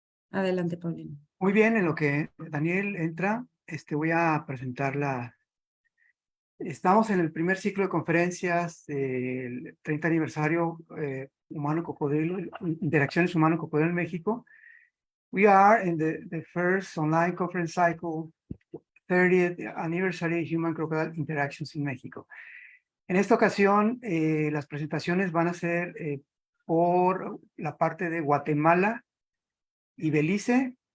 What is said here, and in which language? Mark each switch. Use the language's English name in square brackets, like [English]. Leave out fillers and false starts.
[Spanish] Adelante, Paulino. Muy bien, en lo que Daniel entra, voy a presentar Estamos en el primer ciclo de conferencias del 30 aniversario Humano-Cocodrilo, Interacciones Humano-Cocodrilo en México. [English] We are in the first online conference cycle, 30th Anniversary Human-Crocodile Interactions in México. [Spanish] En esta ocasión, las presentaciones van a ser por la parte de Guatemala y Belice.